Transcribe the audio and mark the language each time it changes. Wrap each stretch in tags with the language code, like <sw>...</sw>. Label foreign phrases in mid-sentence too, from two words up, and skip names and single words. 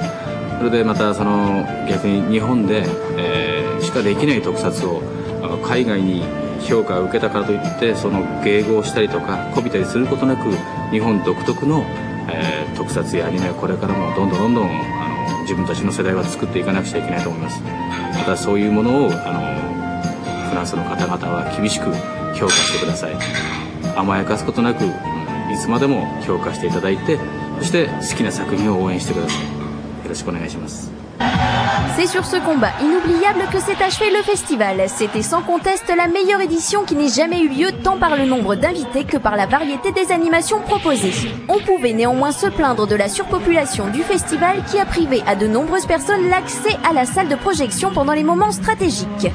<ja>それでまた逆に日本で、しかできない特撮を海外に評価を受けたからといってその迎合したりとかこびたりすることなく、日本独特の、特撮やアニメをこれからもどんどん自分たちの世代は作っていかなくちゃいけないと思います。またそういうものをフランスの方々は厳しく評価してください。甘やかすことなくいつまでも評価していただいて、そして好きな作品を応援してください。よろしくお願いします。</ja> <fr>C'est sur ce combat inoubliable que s'est achevé le festival. C'était sans conteste la meilleure édition qui n'ait jamais eu lieu tant par le nombre d'invités que par la variété des animations proposées. On pouvait néanmoins se plaindre de la surpopulation du festival qui a privé à de nombreuses personnes l'accès à la salle de projection pendant les moments stratégiques.</fr>